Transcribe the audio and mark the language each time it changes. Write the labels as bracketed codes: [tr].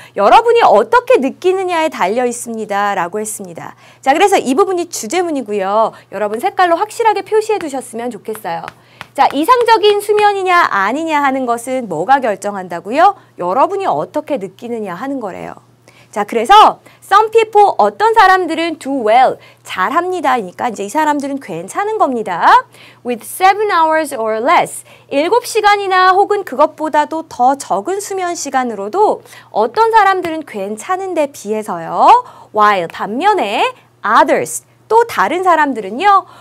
[ko] 여러분이 어떻게 느끼느냐에 달려 있습니다. 라고 했습니다. 자, 그래서 이 부분이 주제문이고요. 여러분 색깔로 확실하게 표시해 두셨으면 좋겠어요. 자, 이상적인 수면이냐 아니냐 하는 것은 뭐가 결정한다고요? 여러분이 어떻게 느끼느냐 하는 거래요. 자, 그래서 [en] Some people, [ko] 어떤 사람들은 [en] do well, [ko] 잘합니다. 그러니까 이제 이 사람들은 괜찮은 겁니다. [en] With 7 hours or less, [ko] 7시간이나 혹은 그것보다도 더 적은 수면 시간으로도 어떤 사람들은 괜찮은데 비해서요. [en] While, [ko] 반면에 others, 또 다른 사람들은요.